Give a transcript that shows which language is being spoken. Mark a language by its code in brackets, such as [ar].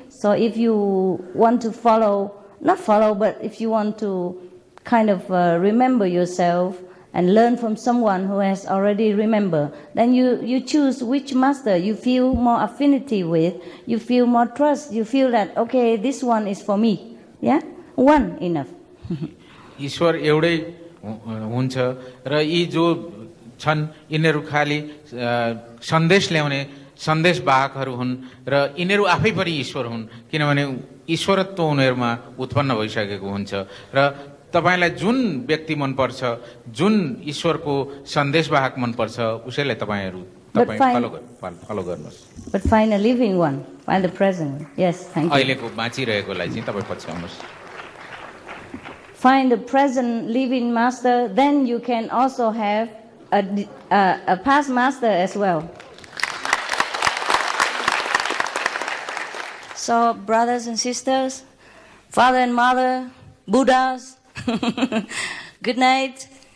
[en] So if you want to but if you want to kind of remember yourself and learn from someone who has already remembered, then you choose which master you feel more affinity with, you feel more trust, you feel that, okay, this one is for me. Yeah? One enough. [ne] ईश्वर एउटै हुन्छ र यी जो छन् यिनीहरू खाली सन्देश ल्याउने सन्देशवाहकहरू हुन् र यिनीहरू आफै पनि ईश्वर हुन्, किनभने ईश्वरत्व उनीहरूमा उत्पन्न भइसकेको हुन्छ। र तपाईलाई जुन व्यक्ति मनपर्छ, जुन ईश्वरको सन्देशवाहक मनपर्छ, उसैलाई तपाईँ फलो गर्नुहोस्। [en] But find a living one, find the present. Yes, thank you. [ne] अहिलेको बाँचिरहेकोलाई चाहिँ तपाईँ पछ्याउनुहोस्। [en] Find the present living master, then you can also have a past master as well. So, brothers and sisters, father and mother, Buddhas, good night.